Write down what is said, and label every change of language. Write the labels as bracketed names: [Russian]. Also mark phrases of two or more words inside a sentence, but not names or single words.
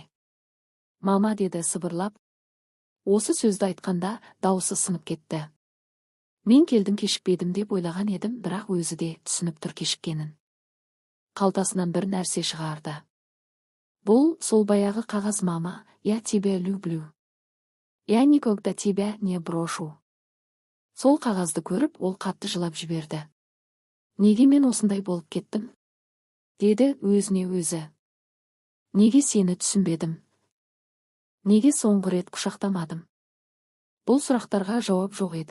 [Kazakh] Мама, деді сыбырлап. Осы сөзді айтқанда даусы сынып кетті. Мен келдім, кешікпедім деп ойлаған едім, бірақ өзі де түсініп тұр кешіккенін. Қалтасынан бір нәрсе шығарды. Бұл сол баяғы қағаз. [Russian] Мама, я тебя люблю. Я никогда тебя не брошу. [Kazakh] Сол қағазды көріп, ол қатты жылап жіберді. Неге мен осындай болып кеттім? Деді өзіне өзі. Неге сені түсінбедім? Неге соңғы рет құшақтамадым? Бұл сұрақтарға жауап жоқ еді.